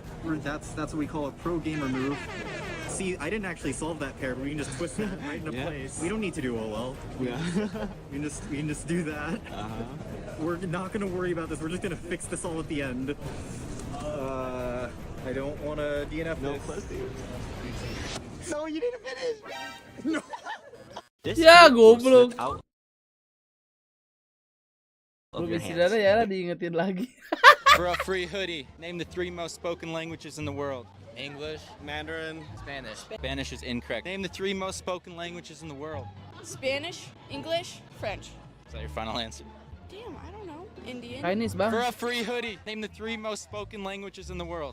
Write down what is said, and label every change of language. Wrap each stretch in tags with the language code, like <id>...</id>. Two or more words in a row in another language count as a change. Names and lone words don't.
<en>That's what we call a pro gamer move. See, I didn't actually solve that pair, but we can just twist that right into place. We don't need to do OL. Yeah. we can just do that. We're not gonna worry about this. We're just gonna fix this all at the end. I don't want to DNF this. No, you didn't finish. No.</en> <id>Ya goblok.</id> <en>Of your</en> <id>Saudara</id> <en>hands.</en> <id>ya lah diingetin lagi.</id> <en>For a free hoodie, name the 3 most spoken languages in the world. English, Mandarin, Spanish. Spanish is incorrect. Name the 3 most spoken languages in the world. Spanish, English, French. Is that your final answer? Damn, I don't know. Indian. Chinese, bang. For a free hoodie, name the 3 most spoken languages in the world.</en>